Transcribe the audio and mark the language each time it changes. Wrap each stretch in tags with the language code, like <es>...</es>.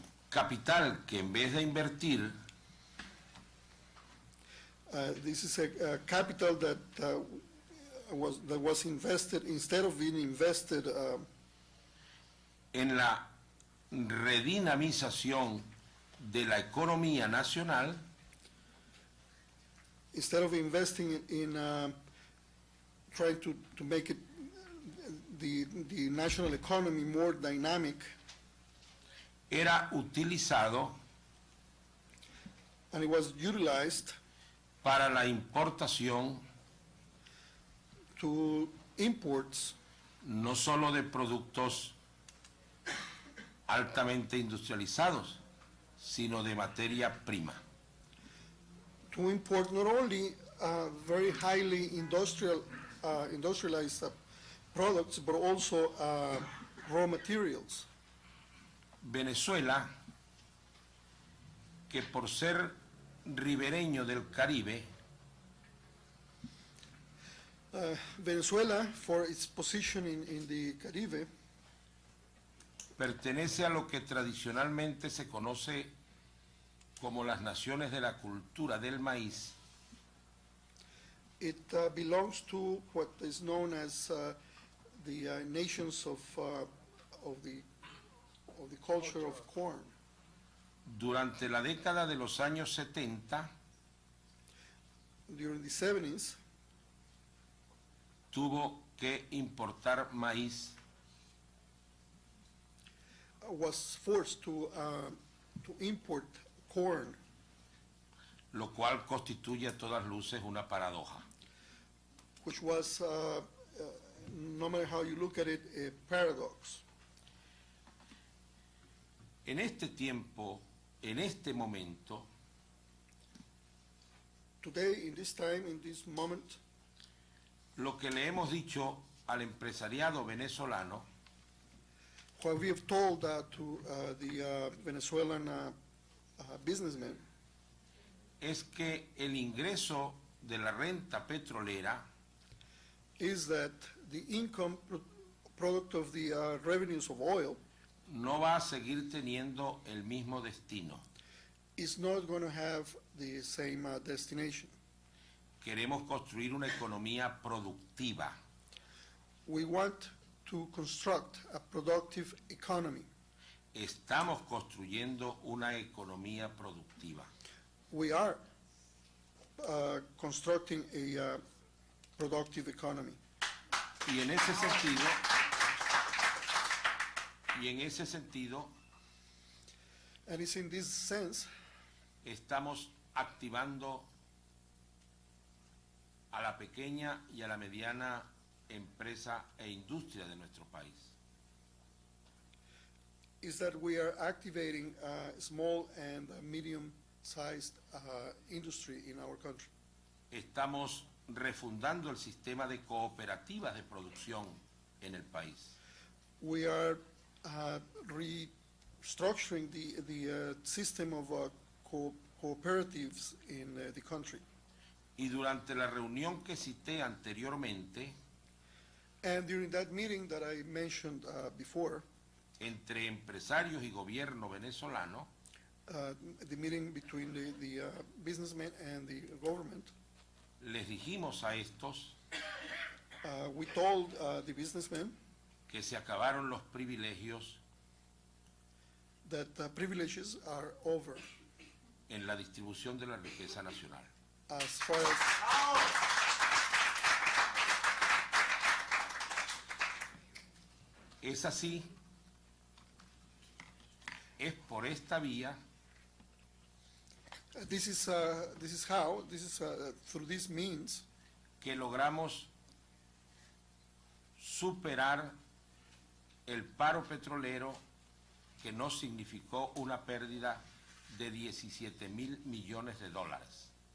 <es>capital que en vez de invertir</es> <en>This is a capital that was invested, instead of being invested</en> <es>en la redinamización de la economía nacional,</es> <en>instead of investing in trying to make it the national economy more dynamic,</en> <es>era utilizado</es> <en>and it was utilized</en> <es>para la importación</es> <en>to imports</en> <es>no solo de productos altamente industrializados, sino de materia prima.</es> <en>to import not only very highly industrialized products, but also raw materials.</en> <es>Venezuela, que por ser ribereño del Caribe,</es> <en>Venezuela, for its position in the Caribe,</en> <es>pertenece a lo que tradicionalmente se conoce como las naciones de la cultura del maíz,</es> <en>it belongs to what is known as the nations of the culture of corn.</en> <es>durante la década de los años 70</es> <en>During the 70s,</en> <es>tuvo que importar maíz</es> <en>was forced to import corn,</en> <es>lo cual constituye a todas luces una paradoja.</es> <en>which was, no matter how you look at it, a paradox.</en> <es>En este tiempo, en este momento,</es> <en>Today, in this time, in this moment,</en> <es>lo que le hemos dicho al empresariado venezolano</es> <en>what we have told to the Venezuelan businessmen</en> <es>es que el ingreso de la renta petrolera</es> <en>is that the income product of the revenues of oil</en> <es>no va a seguir teniendo el mismo destino.</es> <en>is not going to have the same destination.</en> <es>Queremos construir una economía productiva.</es> <en>We want to construct a productive economy.</en> <es>Estamos construyendo una economía productiva.</es> <en>We are constructing a productive economy.</en> <es>Y en ese sentido,</es> <en>And it's in this sense</en> <es>estamos activando a la pequeña y a la mediana empresa e industria de nuestro país.</es> <en>is that we are activating small and medium-sized industry in our country.</en> <es>Estamos refundando el sistema de cooperativas de producción en el país.</es> <en>We are restructuring the system of cooperatives in the country.</en> <es>Y durante la reunión que cité anteriormente,</es> <en>And during that meeting that I mentioned before,</en> <es>entre empresarios y gobierno venezolano,</es> <en>the meeting between the businessmen and the government,</en> <es>les dijimos a estos</es> <en>we told the businessmen</en> <es>que se acabaron los privilegios</es> <en>that privileges are over</en> <es>en la distribución de la riqueza nacional.</es> <en>as far as</en> <es>Es así, es por esta vía</es> <en>this is through this means</en> <es>que logramos superar el paro petrolero, que nos significó una pérdida de 17,000 millones de dólares.</es>